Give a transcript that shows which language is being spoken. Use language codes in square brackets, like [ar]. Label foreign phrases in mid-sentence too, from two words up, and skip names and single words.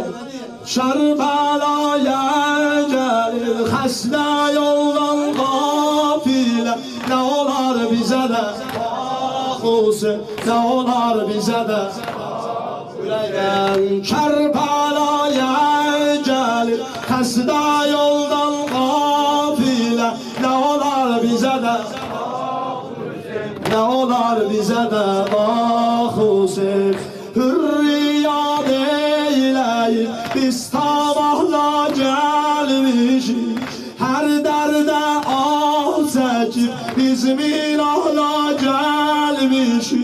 [az] Kərbəlaya gəlir xəstə yoldan qafilə, nə olar bizə də Hüseyin, nə olar bizə də Kərbəlaya gəlir xəstə yoldan qafilə, nə olar bizə də [tr] ne olar bize de bak [az] Hüseyin. [tr] Hürriyat eyleyip biz sabahla gelmişik, her derde ah çekip biz minahla gelmişik.